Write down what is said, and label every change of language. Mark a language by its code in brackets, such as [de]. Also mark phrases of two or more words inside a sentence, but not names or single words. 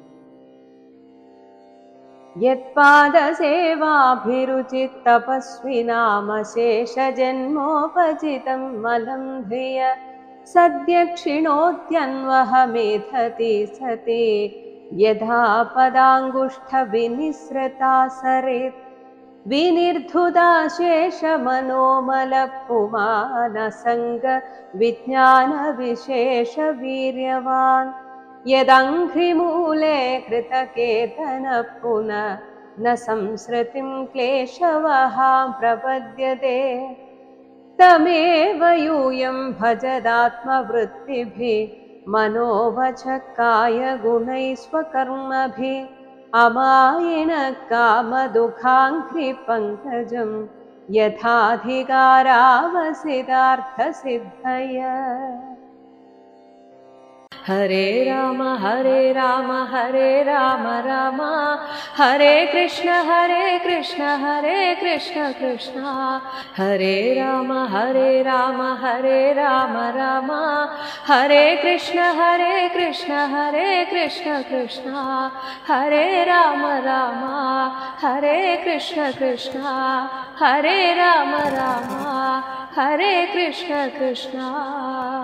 [sa] യത്പാദസേവാഭിരുചിത്തപസ്വിനാമശേഷജന്മോപജിതം മലം ധിയ സദ്യക്ഷിണോദ്യന്വഹമേധതി സതേ യഥാ പദാംഗുഷ്ഠവിനിസൃതാ സരേത്. विनिर्धुदाशेषमनोमलपुमानसङ्ग विज्ञानविशेषवीर्यवान् यदङ्घ्रिमूले कृतकेतनः पुनः न संसृतिं क्लेशवहां प्रपद्यते तमेव यूयं भजदात्मवृत्तिभिः मनोवचः कायगुणैः स्वकर्मभिः अमायिनः कामदुःखाङ्घ्रिपङ्कजं यथाधिकारावसितार्थसिद्धय। हरे राम हरे राम राम हरे कृष्ण कृष्ण कृष्ण हरे राम राम हरे कृष्ण कृष्ण कृष्ण हरे राम हरे कृष्ण हरे राम हरे कृष्ण कृष्ण